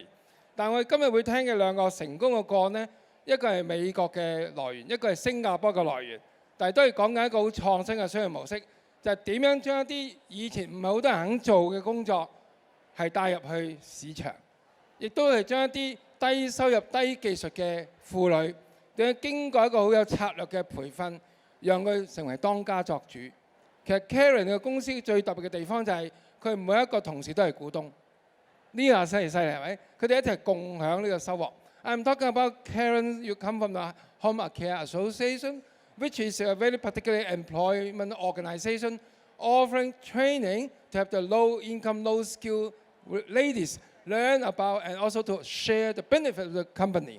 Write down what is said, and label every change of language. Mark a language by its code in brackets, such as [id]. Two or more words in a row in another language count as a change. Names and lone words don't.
[yue] 但我哋今日會聽嘅兩個成功嘅個案咧，一個係美國嘅來源，一個係新加坡嘅來源，但係都係講緊一個好創新嘅商業模式，就係點樣將一啲以前唔係好多人肯做嘅工作係帶入去市場，亦都係將一啲低收入、低技術嘅婦女點樣經過一個好有策略嘅培訓，讓佢成為當家作主。其實 Karen 嘅公司最特別嘅地方就係佢每一個同事都係股東，呢個犀利係咪？佢哋一齊共享呢個收穫。 [en] I'm talking about Karen. You come from the Homecare Association, which is a very particular employment organization offering training to have the low-income, low-skill ladies learn about and also to share the benefit of the company.